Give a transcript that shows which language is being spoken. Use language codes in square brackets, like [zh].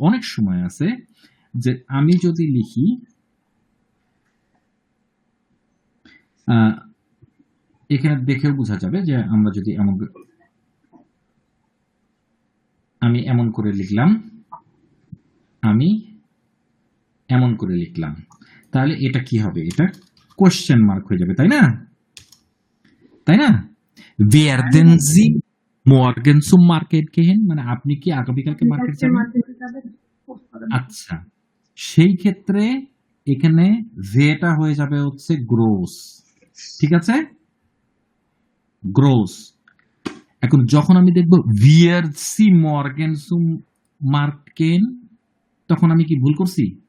[bn] অনেক সময় আছে যে আমি যদি লিখি এখানে দেখেও বোঝা যাবে যে আমরা যদি আমি এমন করে লিখলাম, আমি এমন করে লিখলাম, তাহলে এটা কি হবে? এটা কোশ্চেন মার্ক হয়ে যাবে, তাই না? তাই না? [de] werden Sie morgen zum Market gehen? [bn] মানে আপনি কি আগামীকালকে মার্কেট যাবেন? আচ্ছা, সেই ক্ষেত্রে এখানে ভেটা হয়ে যাবে হচ্ছে গ্রোস। ঠিক আছে, গ্রোস। এখন যখন আমি দেখবো [de] wir Sie morgen zum Markt gehen, [bn] তখন আমি কি ভুল করছি?